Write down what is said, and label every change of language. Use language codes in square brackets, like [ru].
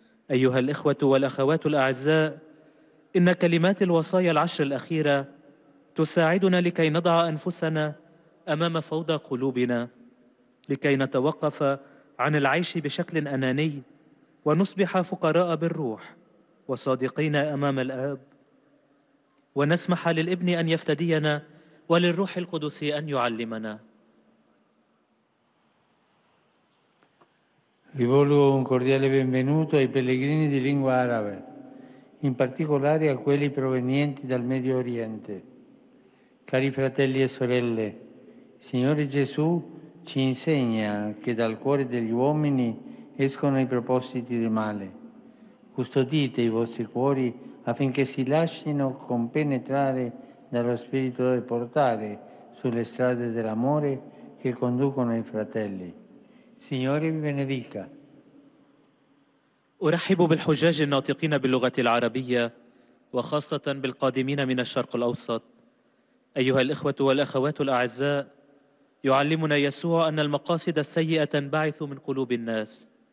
[ar] أيها الإخوة والأخوات الأعزاء، إن كلمات الوصايا العشر الأخيرة تساعدنا لكي نضع أنفسنا أمام فوضى قلوبنا، لكي نتوقف عن العيش بشكل أناني ونصبح فقراء بالروح وصادقين أمام الآب، ونسمح للابن أن يفتدينا وللروح القدس أن يعلمنا. [it] Rivolgo un cordiale benvenuto ai pellegrini di lingua arabe, in particolare a quelli provenienti dal Medio Oriente. Cari fratelli e sorelle, il Signore Gesù ci insegna che dal cuore degli uomini escono i propositi di male. Custodite i vostri cuori affinché si lasciino compenetrare dallo Spirito e portare sulle strade dell'amore che conducono ai fratelli. Signore vi benedica. [ar] أرحب بالحجاج الناطقين باللغة العربية، وخاصة بالقادمين من الشرق الأوسط. أيها الإخوة والأخوات الأعزاء، يعلمنا يسوع أن المقاصد السيئة تنبعث من قلوب الناس.